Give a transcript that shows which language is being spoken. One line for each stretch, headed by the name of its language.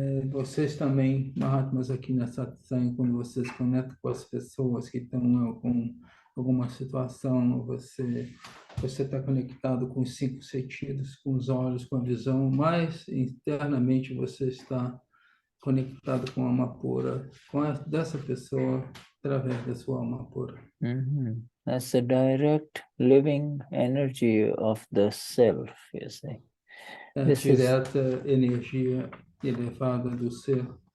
Portuguese: Vocês também, Mahatmas, aqui na satsang, quando vocês conectam com as pessoas que estão com alguma situação, você está conectado com os 5 sentidos, com os olhos, com a visão, mas internamente você está conectado com a alma pura, dessa pessoa, através da sua alma pura.
English: That's the direct living energy of the self, you see.
Portuguese: A direta energia elevada do ser.